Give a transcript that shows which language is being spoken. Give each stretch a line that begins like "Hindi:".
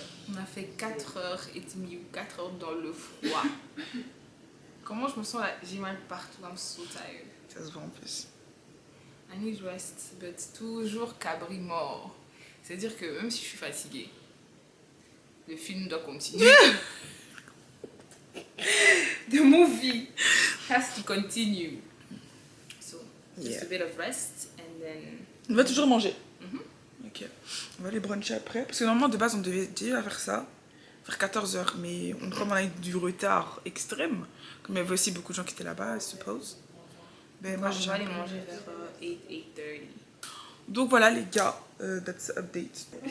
French: On a fait 4h30 ou 4 heures dans le froid. Comment je me sens là? J'ai mal partout,
English: I'm so tired.
French: Ça se voit en plus.
English: I need rest, but
French: toujours cabri mort. C'est-à-dire que même si je suis fatiguée, le film doit continuer.
English: The movie has to continue. So, just a bit of rest and then...
French: On va toujours manger. Ok. On va aller bruncher après. Parce que normalement, de base, on devait déjà faire ça. Vers 14h. Mais comme on a eu du retard extrême, comme il y avait aussi beaucoup de gens qui étaient là-bas,
English: I suppose.
French: Ben, moi, on va aller manger vers 8h30. Donc voilà les gars,
English: that's the update.